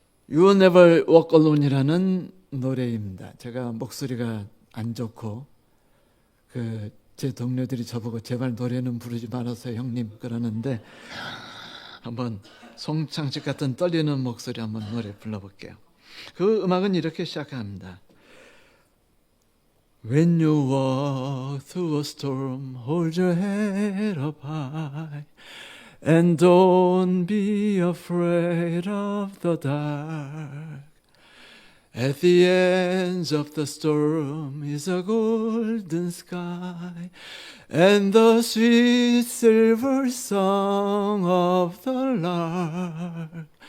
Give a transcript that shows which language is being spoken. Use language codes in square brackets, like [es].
[en] You will never walk alone [ko] 이라는 노래입니다. 제가 목소리가 안 좋고 제 동료들이 저보고 제발 노래는 부르지 말아서 형님 그러는데 한번 송창식 같은 떨리는 목소리 한번 노래 불러볼게요. 그 음악은 이렇게 시작합니다. [en] When you walk through a storm, hold your head up high, and don't be afraid of the dark. At the end of the storm is a golden sky, and the sweet silver song of the lark.